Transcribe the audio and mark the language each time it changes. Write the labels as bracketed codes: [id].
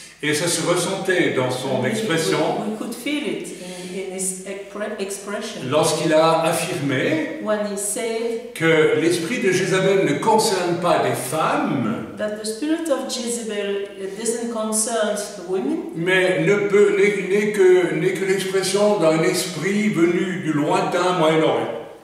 [fr] Et ça se ressentait dans son expression. [en] We could feel it in his expression. [fr] Lorsqu'il a affirmé [en] when he said [fr] que l'esprit de Jézabel ne concerne pas des femmes, [en] that the spirit of Jezebel doesn't concern women, [fr] mais n'est que l'expression d'un esprit venu du lointain Moyen-Orient.